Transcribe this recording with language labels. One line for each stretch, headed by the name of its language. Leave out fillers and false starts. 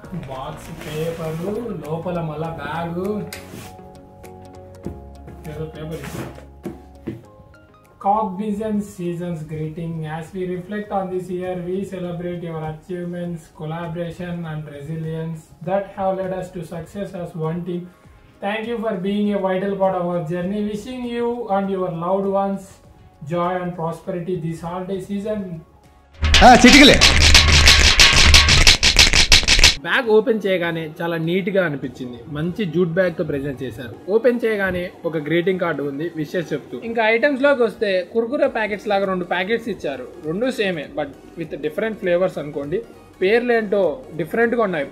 Telugu: Box paper లోపల మళ్ళా bag paper ఇస్తాం.
English: Cognizant season's greeting. As we reflect on this year, we celebrate your achievements, collaboration and resilience that have led us to success as one team. Thank you for being a vital part of our journey. Wishing you and your loved ones joy and prosperity this holiday season.
Telugu: Bag open చేయగానే చాలా నీట్గా అనిపించింది. మంచి jute బ్యాగ్తో present చేశారు. Open చేయగానే ఒక greeting card ఉంది wishes చెప్తూ. ఇంకా ఐటమ్స్లోకి వస్తే కుర్కురే ప్యాకెట్స్ లాగా 2 ప్యాకెట్స్ ఇచ్చారు. 2
English: సేమే but with different flavours
Telugu: అనుకోండి. పేర్లు ఏంటో డిఫరెంట్గా ఉన్నాయి.